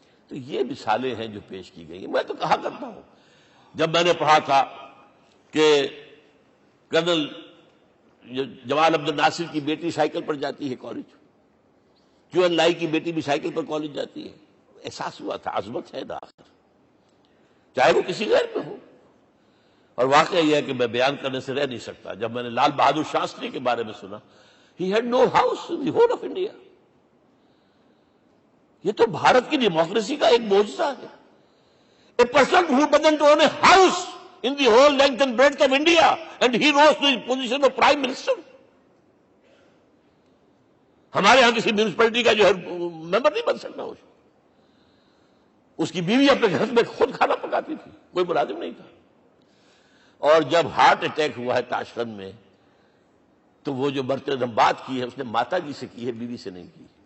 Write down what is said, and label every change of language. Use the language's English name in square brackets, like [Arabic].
[Urdu] تو یہ مثالیں ہیں جو پیش کی گئی ہیں. میں تو کہا کرتا ہوں، جب میں نے پڑھا تھا کہ کرنل جمال عبد الناصر کی بیٹی سائیکل پر جاتی ہے کالج، کیو این لائی کی بیٹی بھی سائیکل پر کالج جاتی ہے، احساس ہوا تھا عظمت ہے نا آخر، چاہے وہ کسی غیر میں ہو. اور واقعہ یہ ہے کہ میں بیان کرنے سے رہ نہیں سکتا. جب میں نے لال بہادر شاستری کے بارے میں سنا، he had no house in the whole of India. یہ تو بھارت کی ڈیموکریسی کا ایک معجزہ ہے. [English] A person who doesn't own a house in the whole length and breadth of India, and he rose to the position of Prime Minister. ہمارے ہاں کسی municipality کا جو ہے [Urdu] ممبر نہیں بن سکتا اس کی بیوی اپنے گھر میں خود کھانا پکاتی تھی، کوئی ملازم نہیں تھا. اور جب ہارٹ اٹیک ہوا ہے تاشقند میں تو وہ جو برتن بات کی ہے اس نے ماتا جی سے کی ہے، بیوی سے نہیں کی.